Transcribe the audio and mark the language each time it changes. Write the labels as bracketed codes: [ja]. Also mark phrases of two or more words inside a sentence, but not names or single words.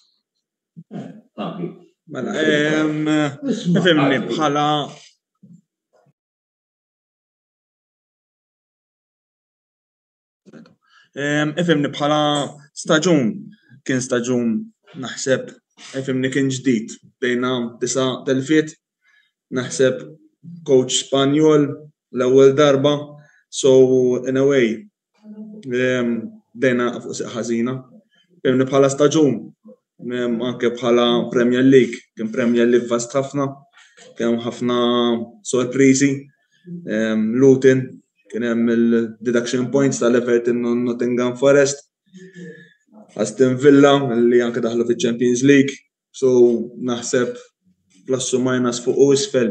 [mt] Mela, nifhimni bħala ifhimni bħala staġun kien staġun naħseb ifhimni kien ġdid bdejna tisa' telfiet naħseb coach Spanjol l-ewwel darba [en] so in a way [mt] bdejna fuq seq ħażina. Ifhimni bħala staġun anke bħala Premier League, kien Premier League vast ħafna, kien ħafna sorpriżi, Luton, kien hemm il- [en] deduction points [mt] tal-Everton u Nottingham Forest, Aston Villa li anke daħlu fiċ-Champions League, so naħseb plus u minus fuq u isfel.